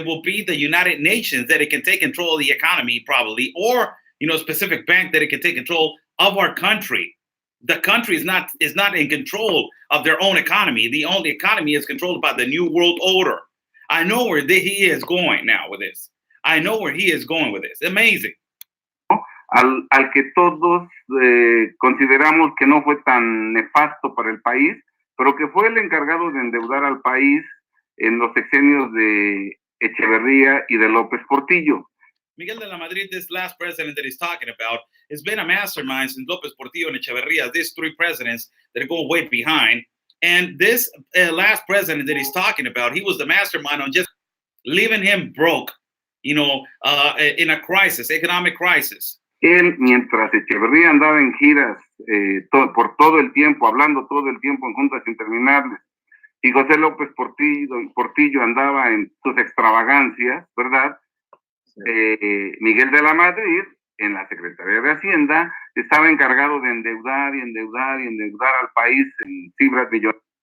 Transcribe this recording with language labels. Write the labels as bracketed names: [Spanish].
[English] It will be the United Nations that it can take control of the economy probably, or a specific bank that it can take control of our country. The country is not in control of their own economy. The only economy is controlled by the New World Order. I know where he is going now with this. I know where he is going with this. Amazing. [Spanish] Al que todos consideramos que no fue tan nefasto para el país, pero que fue el encargado de endeudar al país en los sexenios de Echeverría y de López Portillo. [English] Miguel de la Madrid, this last president that he's talking about, has been a mastermind since López Portillo and Echeverría, these three presidents that go way behind. And this last president that he's talking about, he was the mastermind on just leaving him broke, in a crisis, economic crisis. [Spanish] Él, mientras Echeverría andaba en giras por todo el tiempo, hablando todo el tiempo en juntas interminables, y José López Portillo andaba en sus extravagancias, ¿verdad? Miguel de la Madrid, en la Secretaría de Hacienda, estaba encargado de endeudar al país en cifras millonarias.